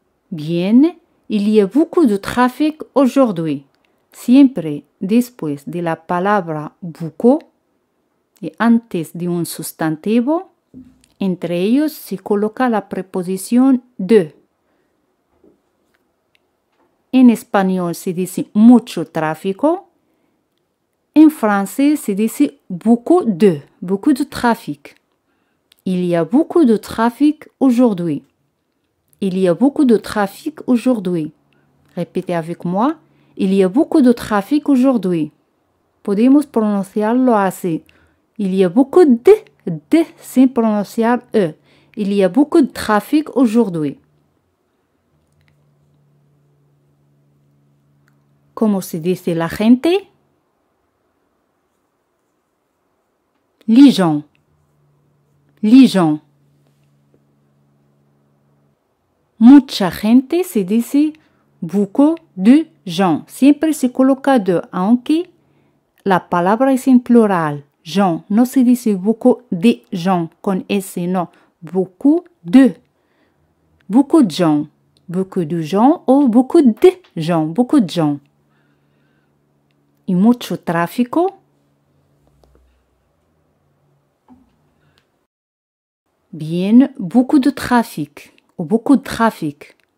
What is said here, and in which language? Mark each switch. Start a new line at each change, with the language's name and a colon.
French: Bien, il y a beaucoup de trafic aujourd'hui.
Spanish: Siempre después de la palabra beaucoup y antes de un sustantivo, entre ellos se coloca la preposición de. En español se dice mucho tráfico. En francés se dice
French: beaucoup de trafic. Il y a beaucoup de trafic aujourd'hui. Il y a beaucoup de trafic aujourd'hui. Répétez avec moi. Il y a beaucoup de trafic aujourd'hui.
Spanish: Podemos pronunciarlo así.
French: Il y a beaucoup de
Spanish: sin pronunciar
French: e. Il y a beaucoup de trafic aujourd'hui.
Spanish: ¿Cómo se dice la gente?
French: Les gens. Les gens.
Spanish: Mucha gente se dice
French: beaucoup de gens.
Spanish: Siempre se coloca de, aunque la palabra es en plural. Gens. No se dice
French: beaucoup de gens
Spanish: con S, no.
French: Beaucoup de. Beaucoup de gens. Beaucoup de gens o beaucoup de gens. Beaucoup de gens.
Spanish: Y mucho tráfico.
French: Bien, beaucoup de trafic. Ou beaucoup de trafic.